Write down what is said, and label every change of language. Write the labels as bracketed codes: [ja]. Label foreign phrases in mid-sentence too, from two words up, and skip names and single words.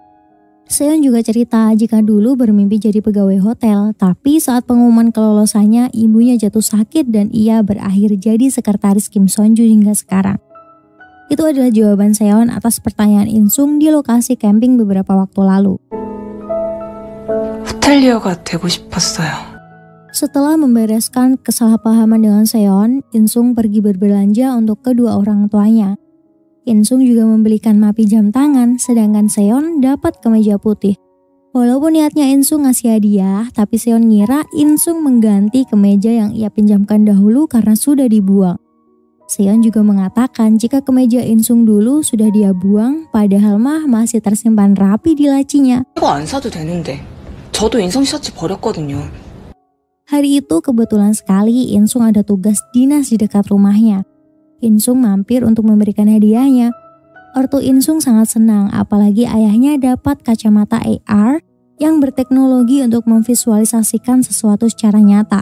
[id] Seon juga cerita jika dulu bermimpi jadi pegawai hotel, tapi saat pengumuman kelolosannya, ibunya jatuh sakit dan ia berakhir jadi sekretaris Kim Seonju hingga sekarang. Itu adalah jawaban Seon atas pertanyaan In Sung di lokasi camping beberapa waktu lalu. [ko] 호텔리어가 되고 싶었어요. [id] Setelah membereskan kesalahpahaman dengan Seon, In Sung pergi berbelanja untuk kedua orang tuanya. In Sung juga membelikan Mapi jam tangan, sedangkan Seon dapat kemeja putih. Walaupun niatnya In Sung ngasih hadiah, tapi Seon ngira In Sung mengganti kemeja yang ia pinjamkan dahulu karena sudah dibuang. Seon juga mengatakan jika kemeja In Sung dulu sudah dia buang, padahal mah masih tersimpan rapi di lacinya. [ko] 이거 안 사도 되는데. 저도 인성 셔츠 버렸거든요. [id] Hari itu kebetulan sekali In Sung ada tugas dinas di dekat rumahnya. In Sung mampir untuk memberikan hadiahnya. Ortu In Sung sangat senang, apalagi ayahnya dapat kacamata AR yang berteknologi untuk memvisualisasikan sesuatu secara nyata.